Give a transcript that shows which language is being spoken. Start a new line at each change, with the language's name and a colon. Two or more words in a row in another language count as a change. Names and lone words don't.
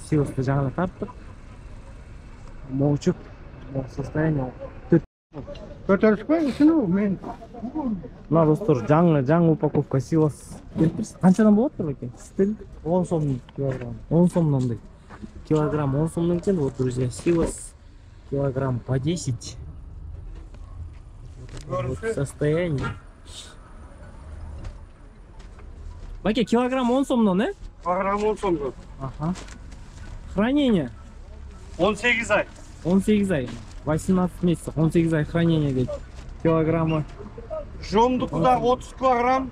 Kyrgyz: Силосты жаңа тарттык. Мол чөп, мол состояние. Көтөрүшпөй, ушуну мен. Мына достор, жаңы упаковка силос. Канчадан болот экен? Стил 10 сом килограмм. 10 сомдон дейт. Килограмм 10 сомдон экен.
Russian: Вот, друзья, силос килограмм по 10. Вот состояние.
Kyrgyz: Баке, килограмм 10 сомдон, Килограмм 10 сомдон. Ага. Хранение 18 ай. 18 ай. 18 месяцев. 18 ай хранение дейт. Килограммы. Жомдукуда 30 килограмм.